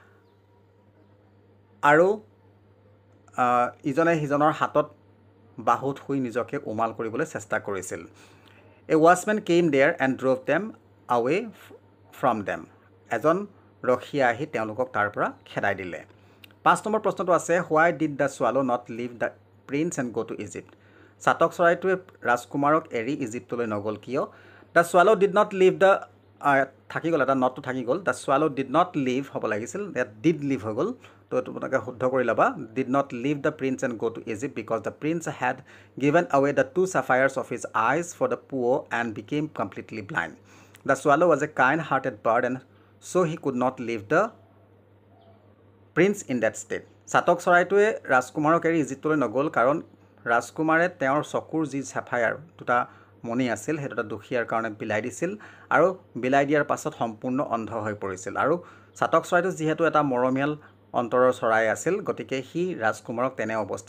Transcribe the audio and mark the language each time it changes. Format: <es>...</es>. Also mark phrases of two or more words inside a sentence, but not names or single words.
<as>আৰু ইজনে সিজনৰ হাতত বাহুত শুই নিজকে উমাল কৰিবলৈ চেষ্টা কৰিছিল</as> <en>a watchman came there and drove them away from them</en> <as>এজন ৰখীয়া আহি তেওঁলোকক তাৰ পৰা খেদাই দিলে 5 নম্বৰ প্ৰশ্নটো আছে</as> <en>why did the swallow not leave the prince and go to Egypt</en> <as>চাতক চৰাইটোৱে ৰাজকুমাৰক এৰি ইজিপ্তলৈ নগ'ল কিয়</as> <en>the swallow did not leave the</en> <as>থাকি গ'ল এটা নটটো থাকি গ'ল</as> <en>the swallow did not leave</en> <as>হ'ব লাগিছিল ইয়াত</as> <en>did leave</en> <as>হৈ গ'ল তো এইটো আপোনালোকে শুদ্ধ কৰি ল'বা</as> <en>did not leave the prince and go to Egypt because the prince had given away the 2 sapphires of his eyes for the poor and became completely blind. The swallow was a kind-hearted bird and so he could not leave the prince in that state.</en> <as>চাতক চৰাইটোৱে ৰাজকুমাৰক এৰি ইজিপ্তলৈ নগ'ল কাৰণ ৰাজকুমাৰে তেওঁৰ চকুৰ যি sapphire দুটা মণি আছিল সেইটো এটা দুখীয়াৰ কাৰণে বিলাই দিছিল আৰু বিলাই দিয়াৰ পাছত সম্পূৰ্ণ অন্ধ হৈ পৰিছিল আৰু চাতক চৰাইটো যিহেতু এটা মৰমীয়াল অন্তৰৰ চৰাই আছিল গতিকে সি ৰাজকুমাৰক তেনে অৱস্থাত</as>